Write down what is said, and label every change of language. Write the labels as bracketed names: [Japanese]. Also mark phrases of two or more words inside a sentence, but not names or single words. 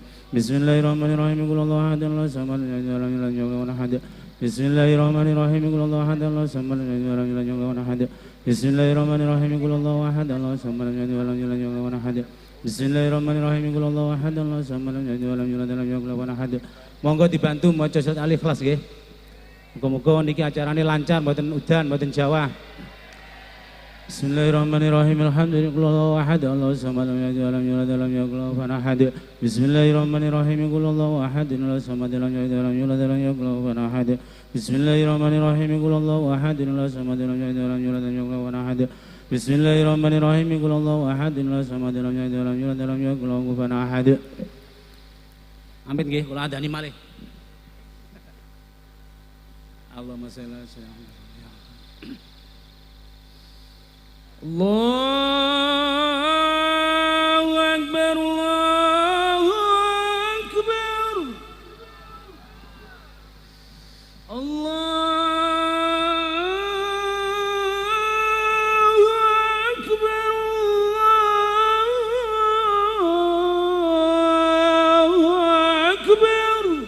[Arabic] بسم الله الرحمن الرحيم. قل هو الله أحد، الله الصمد، لم يلد ولم يولد ولم يكن له كفوا أحد. بسم الله الرحمن الرحيم. قل هو الله أحد، الله الصمد، لم يلد ولم يولد ولم يكن له كفوا أحد. بسم الله الرحمن الرحيم. قل هو الله أحد، الله الصمد، لم يلد ولم يولد ولم يكن له كفوا أحد. بسم الله الرحمن الرحيم. قل هو الله أحد، الله الصمد، لم يلد ولم يولد ولم يكن له كفوا أحد. [Javanese] Monggo dibantu maca surat Al-Ikhlas nggih. Muga-muga niki acarane lancar, mboten udan, mboten jawah. [Arabic] بسم الله الرحمن الرحيم. الحمد لله أحد، الله الصمد، لم يلد ولم يولد ولم يكن له كفوا أحد. بسم الله الرحمن الرحيم. قل هو الله أحد، الله الصمد، لم يلد ولم يولد ولم يكن له كفوا أحد. بسم الله الرحمن الرحيم. قل هو الله أحد، الله الصمد، لم يلد ولم يولد ولم يكن له كفوا أحد. بسم الله الرحمن الرحيم. قل هو الله أحد، الله الصمد، لم يلد ولم يولد ولم يكن له كفوا أحد. [Javanese] Amin nggih, kula adani malih. [Arabic] اللهم صل على سيدنا الله أكبر، الله أكبر، الله أكبر، الله أكبر.